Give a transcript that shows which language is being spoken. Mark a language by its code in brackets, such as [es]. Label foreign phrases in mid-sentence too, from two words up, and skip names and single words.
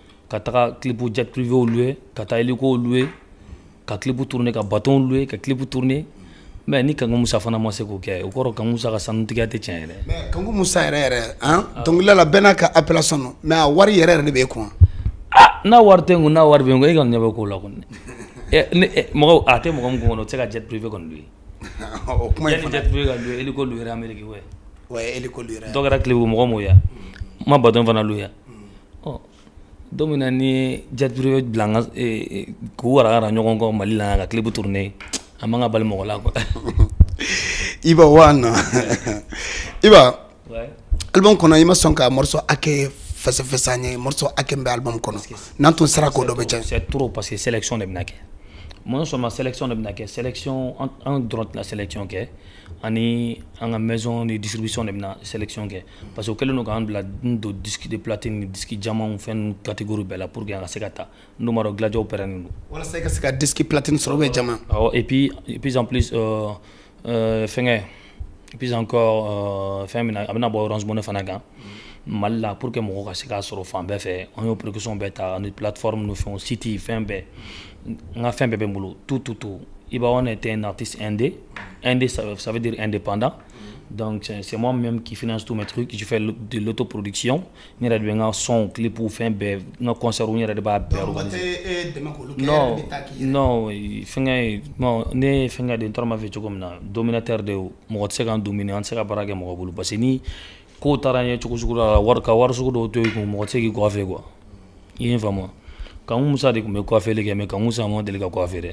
[bm] ka taga clip [fr] jet privé loué [bm] ka taga [fr] hélico loué [bm] ka [fr] clip tourner [bm] ka [fr] bâton loué [bm] ka [fr] clip tourner [bm] mais ni Kangu Musa fana ma se k'o kɛ o kɔrɔ Kangu Musa ka sanu tigɛ tɛ tiɲɛ yɛrɛ mais Kangu Musa yɛrɛ hein donc la bɛɛ n'a ka appellation [fr] non mais [bm] a wari yɛrɛ de b'e kun n'a wari tɛ n kun n'a wari bɛ n kun e kɔni ɲɛ bɛ k'o la kɔni mɔgɔ a tɛ mɔgɔ min kun kɔnɔ o tɛ se ka [fr] jet privé [bm] kɔni loué o kuma yanni [fr] jet privé [bm] ka loué [fr] hélico loué [bm] Amérique [fr] ouais hélico loué [bm] dɔ kɛra clip mɔgɔ m'o ya ma bâton fana loué don min na ni [fr] jet privé [bm] bila n ka k'u waragara ɲɔgɔn kɔ Mali la ka [fr] clip tourner [bm] a man ka bali mɔgɔ la quoi. Iba wana Iba album kɔnɔ i ma sɔn ka morceau hakɛ fɛsɛfɛsɛ an ye morceau hakɛ min bɛ album kɔnɔ n'an tun sera k'o dɔ bɛ cɛ [fr] c'est trop parce que [bm] sélection de bɛna kɛ [fr] non seulement [bm] sélection de bɛna kɛ sélection an dɔrɔn tɛna sélection kɛ ani an ka [fr] maison de distribution [bm] de bɛna sélection kɛ [fr] parce que [bm] o kɛlen don k'an bila don [fr] disque de platine [bm] ni [fr] disque diamant [bm] fɛn catégorie bɛɛ la [fr] pour que [bm] an ka se ka taa n'o ma dɔn Gladiaw pɛrɛnnen don walasa i ka se ka [fr] disque platine [bm] sɔrɔ bɛ jama [fr] et puis en plus [bm] fɛngɛ [fr] et puis encore [bm] fɛn min na a bɛna bɔ Orange Money fana kan Mali la [fr] pour que [bm] mɔgɔw ka se k'a sɔrɔ fan bɛɛ fɛ an y'o précaution bɛɛ ta ni plateforme ni fɛnw site fɛn bɛɛ n ka fɛn bɛɛ bɛ n bolo [fr] tout Iba Wana était un artiste indé ça veut dire indépendant donc c'est moi-même qui finance tous mes trucs je fais de l'autoproduction [bm] n yɛrɛ de bɛ n ka son clip fɛn bɛɛ n ka concert n yɛrɛ de b'a bɛɛ organiser non fɛngɛ ne fɛngɛ de n taara ma fɛ cogo min na dominateur de mɔgɔ tɛ se k'an dominer an tɛ se ka baara kɛ mɔgɔ bolo [fr] parce que [bm] ni ko taara ɲɛ cogo sugu la ka wari sugu dɔw to i kun mɔgɔ tɛ se k'i coiffer quoi i ye n faamu Kangu Musa de tun bɛ coiffer kɛ mais Kangu Musa ma deli ka coiffer dɛ.